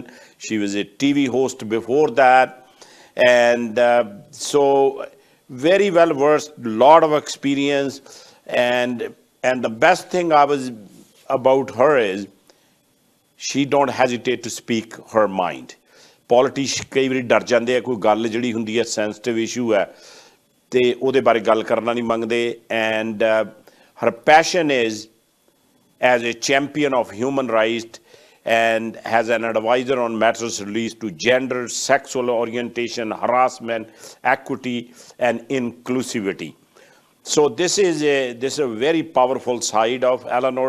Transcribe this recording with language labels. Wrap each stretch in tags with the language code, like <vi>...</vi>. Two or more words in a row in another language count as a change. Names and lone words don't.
<en>She was a TV host before that. And so very well versed, lot of experience. And the best thing about her is she don't hesitate to speak her mind.</en> <pa>Politicians ਕਈ ਬਾਰੀ ਡਰ ਜਾਤੇ ਹੈਂ, ਕੋਈ ਗੱਲ ਜਿਹੜੀ ਹੁੰਦੀ ਹੈ</pa> <en>sensitive issue</en> <pa>ਹੈ ਤੇ ਉਹਦੇ ਬਾਰੇ ਗੱਲ ਕਰਨਾ ਨਹੀਂ ਮੰਗਦੇ.</pa> <en>And her passion is as a champion of human rights and has an advisor on matters related to gender, sexual orientation, harassment, equity, and inclusivity. So this is a very powerful side of Elenore.</en>